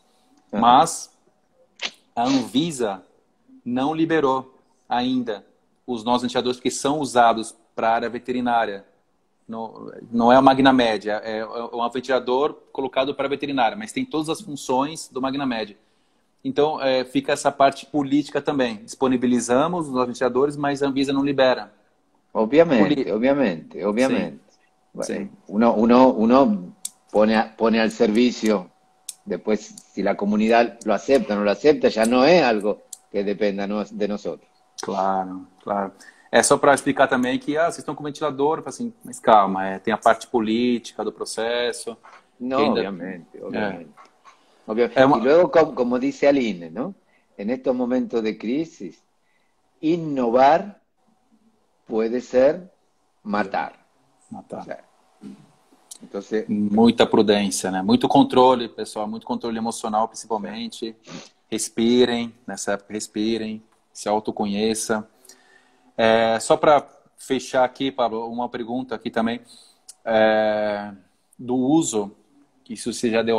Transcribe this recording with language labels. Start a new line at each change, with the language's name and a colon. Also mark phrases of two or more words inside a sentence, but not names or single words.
Portuguese: Mas a Anvisa não liberou ainda os nossos ventiladores que são usados para a área veterinária. Não é o MagnaMed, é um ventilador colocado para a veterinária, mas tem todas as funções do MagnaMed. Então, fica essa parte política também. Disponibilizamos os ventiladores, mas a Anvisa não libera. Obviamente.
Spanish: Sí. Uno pone al servicio, después si la comunidad lo acepta o no lo acepta, ya no es algo que dependa de nosotros. Claro.
Portuguese: É só para explicar também que vocês estão com ventilador, assim, mas calma, tem a parte política do processo.
Spanish: No, obviamente. Y luego, como dice Aline, ¿no? En estos momentos de crisis, innovar puede ser matar. O sea, entonces,
Portuguese: muita prudência, né? Muito controle, pessoal, muito controle emocional, principalmente. Respirem, nessa época respirem, se autoconheça. Só para fechar aqui, Pablo, uma pergunta aqui também do uso, que isso você já deu